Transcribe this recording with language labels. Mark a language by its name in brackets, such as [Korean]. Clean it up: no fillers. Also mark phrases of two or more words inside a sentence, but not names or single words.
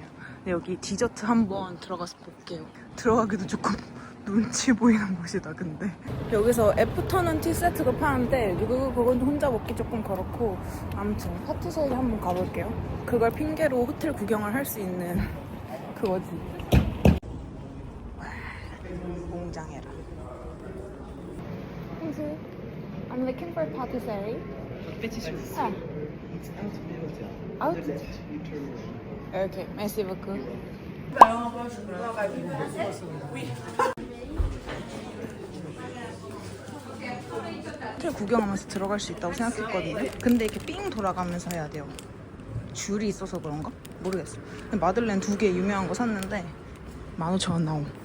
[Korean] 근데 여기 디저트 한번 들어가서 볼게요. 들어가기도 조금 눈치 보이는 곳이다 근데. 여기서 애프터눈 티 세트가 파는데 그건 혼자 먹기 조금 그렇고 아무튼 파티쉐이 한번 가볼게요. 그걸 핑계로 호텔 구경을 할 수 있는 그거지. 몽장해라. [English] I'm looking for patisserie. [French] Ok, merci beaucoup. [Korean] 호텔 구경하면서 들어갈 수 있다고 생각했거든요. 근데 이렇게 삥 돌아가면서 해야 돼요. 줄이 있어서 그런가? 모르겠어. 마들렌 2개 유명한 거 샀는데 15,000원 나옴.